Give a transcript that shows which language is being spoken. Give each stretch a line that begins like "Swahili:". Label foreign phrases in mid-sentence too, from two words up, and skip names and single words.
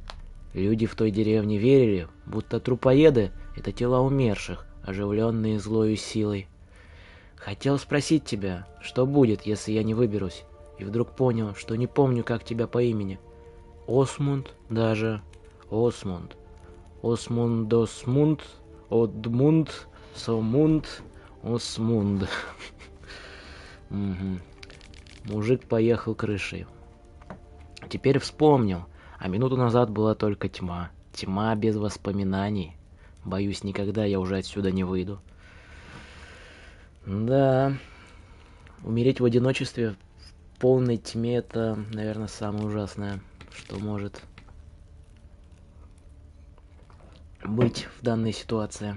Russian: Люди в той деревне верили, будто трупоеды — это тела умерших, оживленные злою силой. Хотел спросить тебя, что будет, если я не выберусь, и вдруг понял, что не помню, как тебя по имени. Осмунд даже. Осмунд. Осмундосмунд. Одмунд. Сомунд. Осмунд. Мужик поехал крышей. Теперь вспомнил, а минуту назад была только тьма. Тьма без воспоминаний. Боюсь, никогда я уже отсюда не выйду. Да, умереть в одиночестве в полной тьме — это, наверное, самое ужасное, что может быть в данной ситуации.